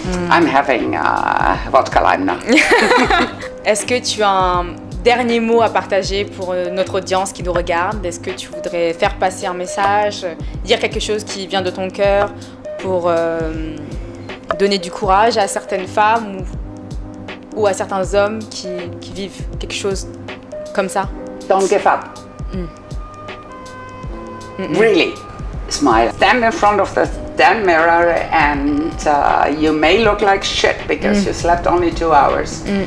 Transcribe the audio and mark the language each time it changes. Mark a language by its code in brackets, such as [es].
[en] I'm having vodka lime now. [fr] Est-ce que tu as un dernier mot à partager pour notre audience qui nous regarde? Est-ce que tu voudrais faire passer un message, dire quelque chose qui vient de ton cœur pour donner du courage à certaines femmes ou à certains hommes qui vivent quelque chose comme ça? [en] Don't give up. Really, smile. Stand in front of the damn mirror and you may look like shit because you slept only 2 hours.